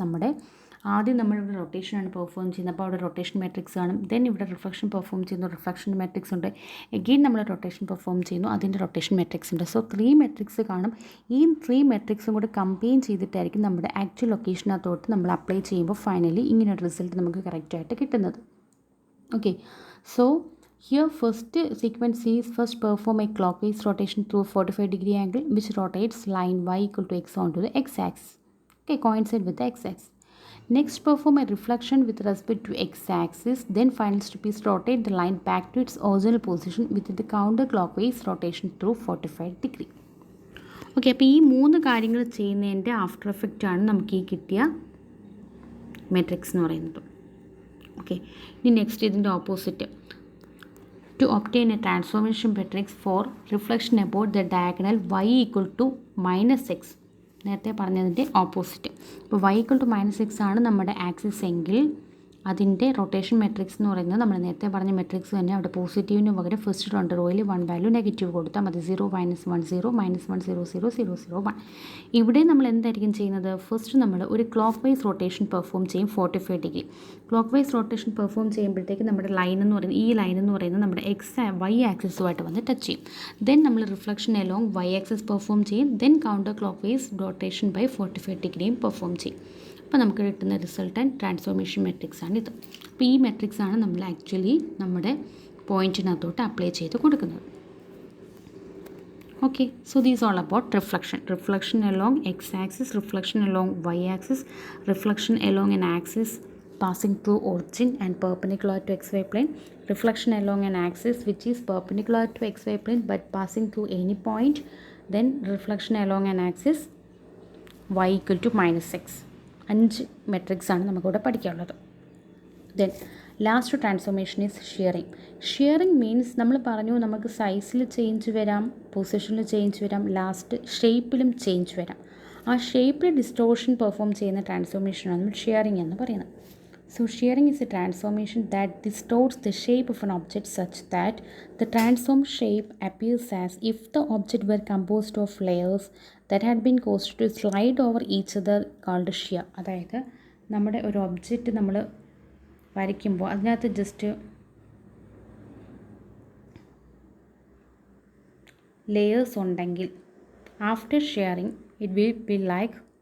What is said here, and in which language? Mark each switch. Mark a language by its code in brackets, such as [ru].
[ml] നമ്മുടെ ആദ്യം നമ്മളിവിടെ റൊട്ടേഷനാണ് പെർഫോം ചെയ്യുന്നത്, അപ്പോൾ അവിടെ റൊട്ടേഷൻ മെട്രിക്സ് കാണും. ദെൻ ഇവിടെ റിഫ്ലക്ഷൻ പെർഫോം ചെയ്യുന്നു, റിഫ്ലക്ഷൻ മെട്രിക്സ് ഉണ്ട്. എഗെയിൻ നമ്മൾ റൊട്ടേഷൻ പെർഫോം ചെയ്യുന്നു, അതിൻ്റെ റൊട്ടേഷൻ മെട്രിക്സ് ഉണ്ട്. സോ 3 മെട്രിക്സ് കാണും. ഈ 3 മെട്രിക്സും കൂടെ കമ്പൈൻ ചെയ്തിട്ടായിരിക്കും നമ്മുടെ ആക്ച്വൽ ലൊക്കേഷനകത്തോട്ട് നമ്മൾ അപ്ലൈ ചെയ്യുമ്പോൾ ഫൈനലി ഇങ്ങനൊരു റിസൾട്ട് നമുക്ക് കറക്റ്റായിട്ട് കിട്ടുന്നത്. [en] Okay, so here first sequence is first perform a clockwise rotation through a 45 degree angle which rotates line y equal to x onto the x axis. Okay, coincide with the x axis. Next perform a reflection with respect to x axis. Then final step is rotate the line back to its original position with the counterclockwise rotation through 45 degree. [ml] Okay, അപ്പോൾ ഈ 3 കാര്യങ്ങൾ ചെയ്യുന്നതിൻ്റെ after effect ആണ് നമുക്ക് ഈ കിട്ടിയ matrix എന്ന് പറയുന്നത്. ഓക്കെ, ഇനി നെക്സ്റ്റ് ഇതിൻ്റെ opposite. [en] To obtain a transformation matrix for reflection about the diagonal y equal to -x, [ml] നേരത്തെ പറഞ്ഞതിൻ്റെ ഓപ്പോസിറ്റ്. ഇപ്പോൾ y equal to -x ആണ് നമ്മുടെ ആക്സിസ് എങ്കിൽ അതിൻ്റെ റൊട്ടേഷൻ മെട്രിക്സ് എന്ന് പറയുന്നത് നമ്മൾ നേരത്തെ പറഞ്ഞ മെട്രിക്സ് തന്നെ. അവിടെ പോസിറ്റീവിന് പകരം ഫസ്റ്റ് 2 റോയിൽ 1 വാല്യൂ നെഗറ്റീവ് കൊടുത്താൽ മതി. 0 -1 0 -1 0 0 0 0 1. ഇവിടെ നമ്മൾ എന്തായിരിക്കും ചെയ്യുന്നത്, ഫസ്റ്റ് നമ്മൾ ഒരു ക്ലോക്ക് വൈസ് റൊട്ടേഷൻ പെർഫോം ചെയ്യും 45 degree. Clock vice rotation perform ചെയ്യുമ്പോഴത്തേക്ക് നമ്മുടെ ലൈൻ എന്ന് പറയുന്നത് ഈ ലൈൻ എന്ന് പറയുന്നത് നമ്മുടെ വൈ ആക്സിസുമായിട്ട് വന്ന് ടച്ച് ചെയ്യും. ദെൻ നമ്മൾ reflection along Y axis perform ചെയ്യും. Then counter clock vice rotation by 45 ഡിഗ്രിയും പെർഫോം ചെയ്യും. അപ്പോൾ നമുക്ക് കിട്ടുന്ന റിസൾട്ട് ആൻഡ് ട്രാൻസ്ഫോർമേഷൻ മെട്രിക്സ് ആണ് ഇത്. അപ്പോൾ ഈ മെട്രിക്സ് ആണ് നമ്മൾ ആക്ച്വലി നമ്മുടെ പോയിൻറ്റിനകത്തോട്ട് അപ്ലൈ ചെയ്ത് കൊടുക്കുന്നത്. [en] Okay, so these all about reflection along x axis, reflection along y axis, reflection along an axis passing through origin and perpendicular to xy plane, reflection along an axis which is perpendicular to xy plane but passing through any point, then reflection along an axis y equal to -x. [ml] 5 matrix ആണ് നമുക്കിവിടെ പഠിക്കാനുള്ളത്. Then [en] last transformation is shearing [ml] means നമ്മൾ പറഞ്ഞു നമുക്ക് സൈസിൽ change വരാം, പൊസിഷനിൽ change വരാം, ലാസ്റ്റ് ഷേപ്പിലും ചേഞ്ച് വരാം. ആ ഷേപ്പിൽ ഡിസ്റ്റോർഷൻ പെർഫോം ചെയ്യുന്ന ട്രാൻസ്ഫോർമേഷനാണ് നമ്മൾ ഷിയറിംഗ് എന്ന് പറയുന്നത്. [en] So shearing is a transformation that distorts the shape of an object such that the transformed shape appears as if the object were composed of layers that had been caused to slide over each other, called shear. [ml] അതായത് നമ്മുടെ ഒരു object നമ്മൾ വരയ്ക്കുമ്പോൾ അതിനകത്ത് just layers ഉണ്ടെങ്കിൽ [en] after shearing it will be like